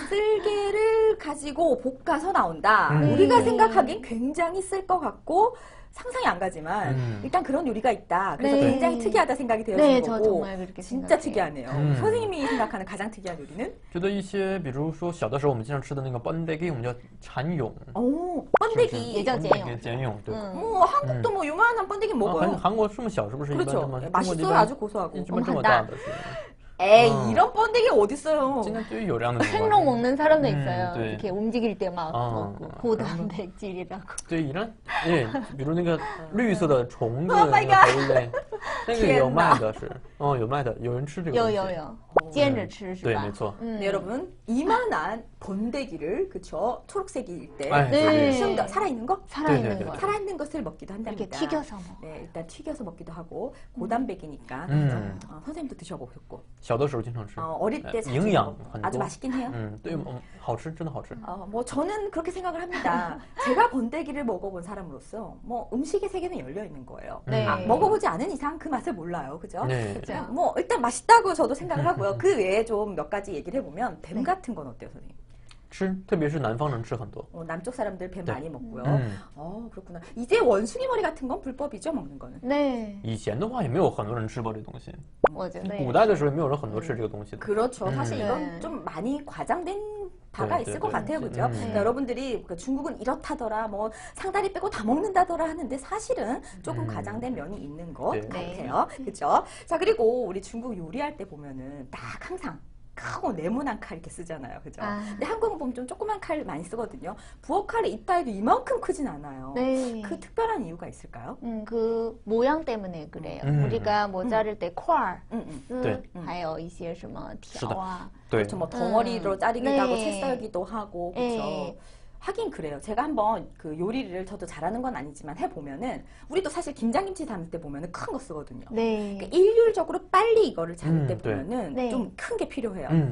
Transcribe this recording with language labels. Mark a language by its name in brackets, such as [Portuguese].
[Korean] 쓸개를 가지고 볶아서 나온다. 우리가 생각하기엔 굉장히 쓸 것 같고 상상이 안 가지만 일단 그런 요리가 있다. 그래서 굉장히 특이하다 생각이 되어지는 거고. 저 정말 그렇게 진짜 특이하네요. 선생님이 생각하는 가장 특이한 요리는? [Chinese] 觉得一些，比如说小的时候我们经常吃的那个번데기，我们叫蚕蛹。 [Korean] 번데기. 예전 잼용. [Chinese] 茧蛹，对。 [Korean] 한국도 뭐 요만한 번데기 먹어요. [Chinese] 韩国这么小是不是？ [Korean] 그렇죠. 맛있어요. 아주 고소하고. [Chinese] 一般这么大的是。 [Korean] 에이, 이런 번데기 어딨어요. 생로 먹는 사람도 있어요. 이렇게 움직일 때 막 먹고 고단백질이라고. [Chinese] 对， [Korean] 이런 예， [Chinese] 比如那个绿色的虫子那个肥类，那个有卖的是，有卖的，有人吃这个。有，煎着吃是吧？对，没错。 [Korean] 네, 여러분 이만한 번데기를 그쵸 초록색일 때 살아있는 거? 살아있는 거. 살아있는 것을 먹기도 한답니다. 이렇게 튀겨서 먹어. 네, 일단 튀겨서 먹기도 하고 고단백이니까 선생님도 드셔보셨고. [Chinese] 小的时候经常吃。 [Korean] 어릴 때 [Chinese] 营养很多。 [Korean] 아주 맛있긴 해요. [Chinese] 对，好吃，真的好吃。 [Korean] 뭐 저는 그렇게 생각을 합니다. 제가 번데기를 먹어본 사람으로서 뭐 음식의 세계는 열려 있는 거예요. 먹어보지 않은 이상 그 맛을 몰라요, 그죠? 뭐 일단 맛있다고 저도 생각을 하고요. 그 외에 좀 몇 가지 얘기를 해보면 뱀 같은 건 어때요, 선생님? [Chinese] 吃，特别是南方人吃很多。 [Korean] 남쪽 사람들 뱀 많이 먹고요. 그렇구나. 이제 원숭이 머리 같은 건 불법이죠, 먹는 거는? 네. [Chinese] 以前的话也没有很多人吃过这东西。 [Korean] 네. [Chinese] 古代的时候也没有人很多吃这个东西的。 [Korean] 그렇죠. 사실 이건 좀 많이 과장된 바가 있을 것 같아요, 그죠? 그러니까 여러분들이 중국은 이렇다더라, 뭐 상다리 빼고 다 먹는다더라 하는데 사실은 조금 과장된 면이 있는 것 같아요, 그죠? 자, 그리고 우리 중국 요리할 때 보면은 딱 항상 크고 네모난 칼 이렇게 쓰잖아요, 그죠? 근데 한국은 보면 좀 조그만 칼 많이 쓰거든요. 부엌칼의 입다에도 이만큼 크진 않아요. 그 특별한 이유가 있을까요? 그 모양 때문에 그래요. 우리가 뭐 자를 때 [Chinese] 块, 还有一些什么条啊. [Korean] 그렇죠, 뭐 덩어리로 자르기도 하고 채 썰기도 하고, 그렇죠. 하긴 그래요. 제가 한번 그 요리를 저도 잘하는 건 아니지만 해보면은 우리도 사실 김장김치 담을 때 보면은 큰 거 쓰거든요. 그러니까 일률적으로 빨리 이거를 자를 때 보면은 좀 큰 게 필요해요.